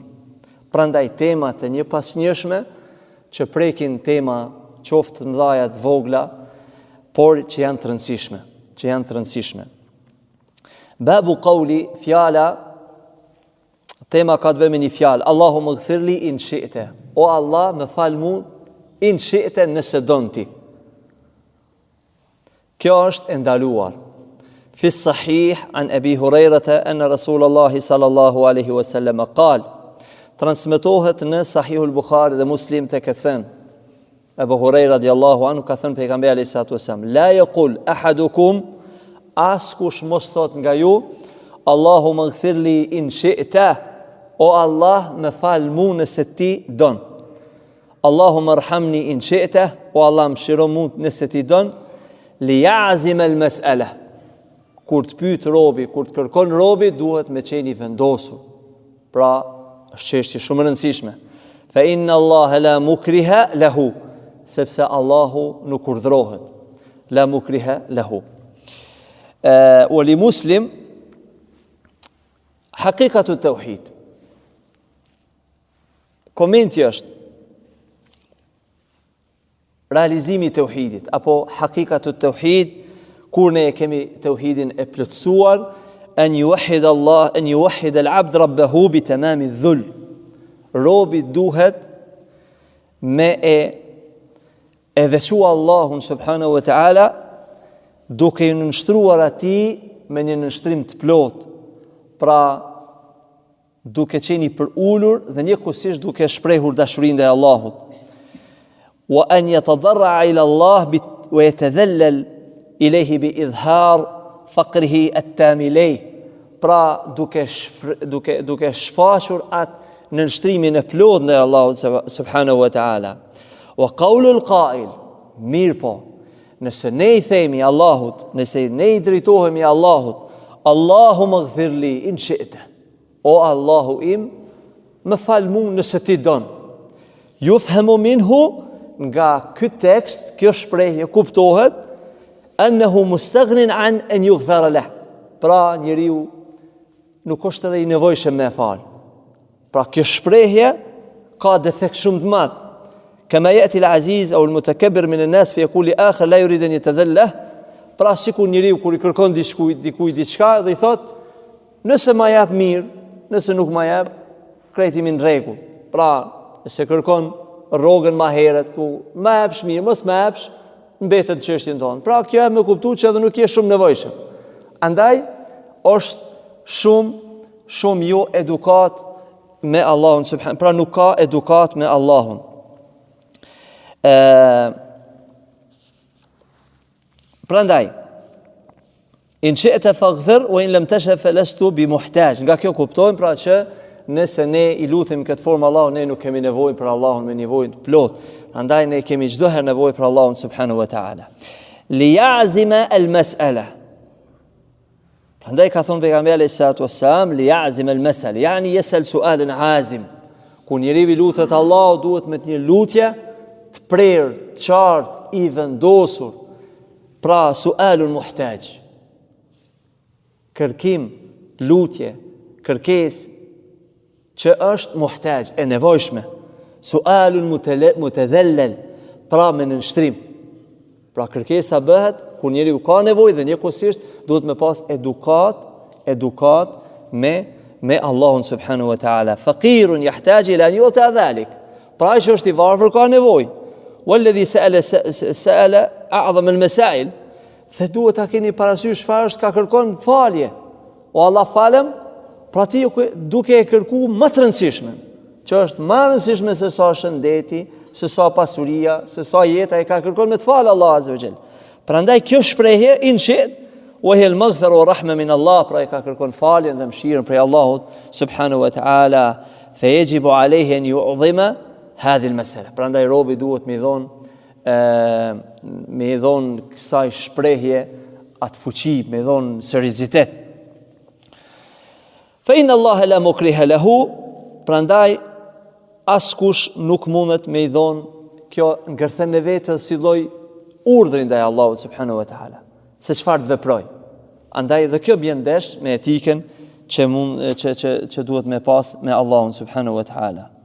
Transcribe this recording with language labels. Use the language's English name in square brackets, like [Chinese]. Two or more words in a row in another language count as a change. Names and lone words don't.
[Albanian] Prandaj temat e një pas njëshme që prekin tema qoftë të mëdha të vogla, por që janë të rëndësishme. [Arabic] باب قول, [Albanian] fjala, tema ka të bëjë me një fjalë, [Arabic] اللهم اغفر لي إن شئت. [Albanian] O Allah, më fal mu [Arabic] إن شئت [Albanian] nëse don ti. Kjo është e ndaluar. [Arabic] في الصحيح عن أبي هريرة أن رسول الله صلى الله عليه وسلم قال [Albanian] transmetohet në Sahih al-Bukhari dhe Muslim të këthën Abu Huraira [Arabic] رضي الله عنه [Albanian] ka thënë pejgamberi [Arabic] عليه الصلاة والسلام، لا يقل أحدكم, [Albanian] askush mos thot nga ju, [Arabic] اللهم اغفر لي إن شئت, [Albanian] o Allah më fal mu nëse ti don. [Arabic] اللهم ارحمني إن شئت, [Albanian] o Allah më shiro mu nëse ti don. [Arabic] ليعظم المسألة, [Albanian] kur të pyet robi, kur të kërkon robi, duhet me qenë i vendosur. Pra, është çështje shumë e rëndësishme. [Arabic] فإن الله لا مكره له, [Albanian] sepse Allahu nuk urdhrohet. [Arabic] لا مكره له. ولمسلم حقيقة التوحيد. [Albanian] Komenti është realizimi i tauhidit apo [Arabic] حقيقة التوحيد. [Albanian] Kur ne kemi tauhidin e plotësuar, [Arabic] أن يوحد الله، أن يوحد العبد ربه بتمام الذل. [Albanian] Robi duhet me e veçua Allahun [Arabic] سبحانه وتعالى [Albanian] duke i nënshtruar atij me një nënshtrim të plot. Pra duke qenë i përulur dhe njëkohësisht duke shprehur dashurinë ndaj Allahut. [Arabic] وأن يتضرع إلى الله ويتذلل إليه بإظهار فقره التام, [Albanian] pra duke shfaqur atë në nështrimin e plot ndaj Allahut [Arabic] سبحانه وتعالى. وقول القائل, [Albanian] mirë po, nëse ne i themi Allahut, nëse ne i drejtohemi Allahut, [Arabic] اللهم اغفر لي إن شئت, [Albanian] o Allahu im, më fal mu nëse ti don. [Arabic] يفهم منه, [Albanian] nga ky tekst, kjo shprehje kuptohet [Arabic] أنه مستغن أن يغفر له. [Albanian] Pra njeriu nuk është edhe i nevojshëm me fal. Pra kjo shprehje ka defekt shumë të madh. [Arabic] كما يأتي العزيز أو المتكبر من الناس فيقول لآخر لا يريد أن يتذلل. [Albanian] Pra sikur njeriu kur i kërkon dikujt diçka dhe i thot, nëse ma jap mirë, nëse nuk ma jap, krejt jemi në rregull. Pra nëse kërkon rrogën ma herët, ma japsh mirë, mos ma japsh, mbetet çështjen tonë. Pra kjo e më kuptu që edhe nuk je shumë nevojshëm. Andaj është shumë jo edukat me [Arabic] الله سبحانه, [Albanian] pra nuk ka edukat me Allahun. [Arabic] Prandaj إن شئت فاغفر وإن لم تشأ فلست بمحتاج. [Albanian] Nga kjo kuptojmë pra që nëse ne i lutem këtë formë Allahun, ne nuk kemi nevojë për Allahun me nevojë të plot. Prandaj ne kemi çdo herë nevojë për Allahun [Arabic] سبحانه وتعالى. ليعظم المسألة. [Albanian] Prandaj ka thonë pejgamberi [Arabic] عليه الصلاة والسلام، ليعظم المسألة، يعني يسأل سؤالا عظيما. [Albanian] Kur njeriu lutet Allahu duhet me një lutje të prerë, qartë, i vendosur. [Arabic] Pra سؤال المحتاج. [Albanian] Kërkim, lutje, kërkesë që është muhtaj, e nevojshme. [Arabic] سؤال المتذلل, [Albanian] pra me nënshtrim. Pra kërkesa bëhet kur njeriu ka nevojë dhe njëkohësisht duhet me pas edukat me Allahun [Arabic] سبحانه وتعالى. فقير يحتاج إلى أن يؤتى ذلك. [Albanian] Pra ai që është i varfër ka nevojë. [Arabic] والذي سأل أعظم المسائل. [Albanian] Dhe duhet ta keni parasysh çfarë është ka kërkon falje. O Allah falem, pra ti duke e kërku më të rëndësishme, që është më rëndësishme se sa shëndeti, se sa pasuria, se sa jeta, e ka kërkon me të falë Allah [Arabic] عز وجل. [Albanian] Prandaj kjo shprehje [Arabic] وهي المغفرة والرحمة من الله, [Albanian] pra e ka kërkon faljen dhe mëshirën prej Allahut [Arabic] سبحانه وتعالى. فيجب عليه أن يعظم هذه المسألة. [Albanian] Prandaj robi duhet me dhon kësaj shprehje atë fuqi, me dhon seriozitet. [Arabic] فإن الله لا مكره له, [Albanian] prandaj askush nuk mundet me i dhon kjo ngërthen e vetë si lloj urdhri ndaj Allahut [Arabic] سبحانه وتعالى, [Albanian] se çfarë të veproj. Andaj dhe kjo bën ndesh me etikën që duhet me pas me Allahun [Arabic] سبحانه وتعالى.